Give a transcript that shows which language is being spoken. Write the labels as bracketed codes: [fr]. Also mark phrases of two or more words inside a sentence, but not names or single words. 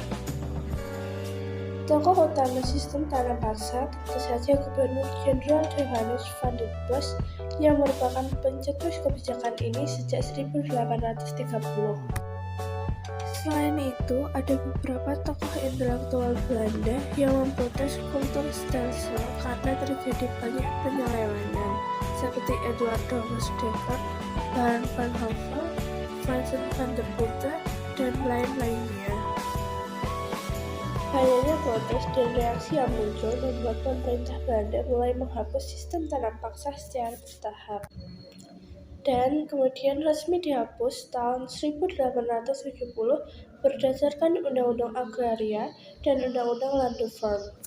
[id] Tokoh utama sistem tanam paksa tentu saja Gubernur Jenderal Johannes Van den Bosch yang merupakan pencetus kebijakan ini sejak 1830. Selain itu, ada beberapa tokoh intelektual Belanda yang memprotes kulturstelsel karena terjadi banyak penyelewengan, seperti Eduard Thomas Dekker, Baron van Hove, Vincent van der Putte, dan lain-lainnya. Banyaknya protes dan reaksi yang muncul membuat pemerintah Belanda mulai menghapus sistem tanam paksa secara bertahap, dan kemudian resmi dihapus tahun 1870 berdasarkan Undang-Undang Agraria dan Undang-Undang Landreform.